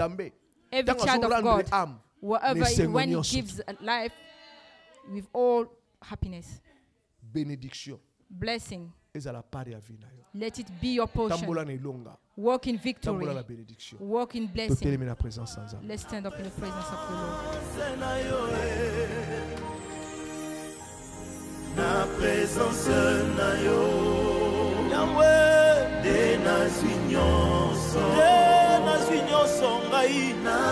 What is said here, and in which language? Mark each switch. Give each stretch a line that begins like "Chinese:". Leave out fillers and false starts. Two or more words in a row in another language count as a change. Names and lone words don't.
English: Every child of God, wherever when he gives life with all happiness, blessing, let it be your portion. Walk in victory. Walk in blessing. Let's stand up in the presence of the Lord.
Lingala: Na présence na yo, Yahweh, de nazunyonso ngai, na